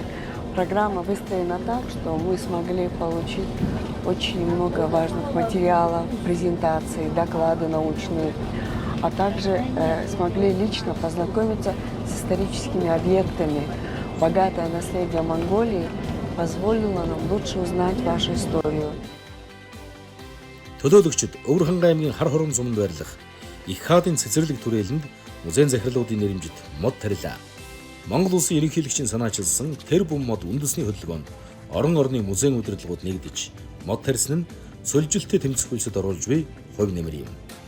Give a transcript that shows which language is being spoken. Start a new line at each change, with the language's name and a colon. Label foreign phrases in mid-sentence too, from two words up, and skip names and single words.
Russian: Программа выстроена так, что мы смогли получить очень много важных материалов, презентаций, доклады научные, а также смогли лично познакомиться с историческими объектами. Богатое наследие Монголии позволило нам лучше узнать вашу историю.
Mongolian: Төлөөлөгчид Өвөр хангай аймгийн хар хором суманд байрлах их хаадын цэцэрлэг түрээлэнд музейн захирлуудын нэрэмжит мод тарилаа. Монгол улсын ерөнхийлөгчийн санаачилсан тэр бум мод үндэсний хөдөлгөөнд орон орны музейн удирдлагууд нэгдэж мод тарьсан нь сольжилттэй тэмцэх хөлсөд оруулж буй хувь нэмэр юм.